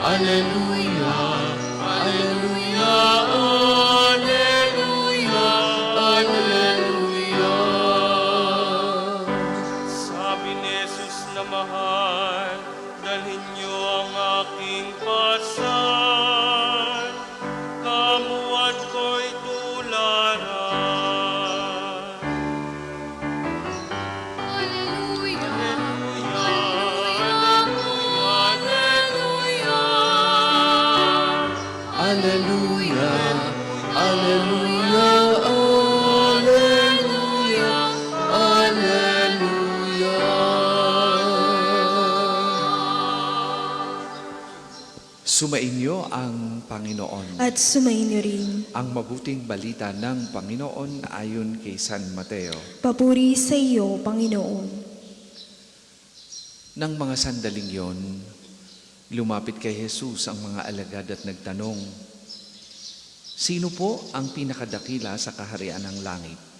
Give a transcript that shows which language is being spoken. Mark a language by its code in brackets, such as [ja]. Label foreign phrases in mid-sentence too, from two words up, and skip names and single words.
[la] Alleluia, alleluia, alleluia, alleluia. [tl] Sabi ni Jesus na mahal, dalhin niyo ang aking pasan, kamuat ko'y tularan. Hallelujah. [la] Alleluia, alleluia, alleluia, alleluia. [tl] Sumainyo ang Panginoon. At sumainyo rin. Ang mabuting balita ng Panginoon ayon kay San Mateo. Papuri sa iyo, Panginoon. Nang mga sandaling yon, lumapit kay Jesus ang mga alagad at nagtanong, sino po ang pinakadakila sa kaharian ng langit?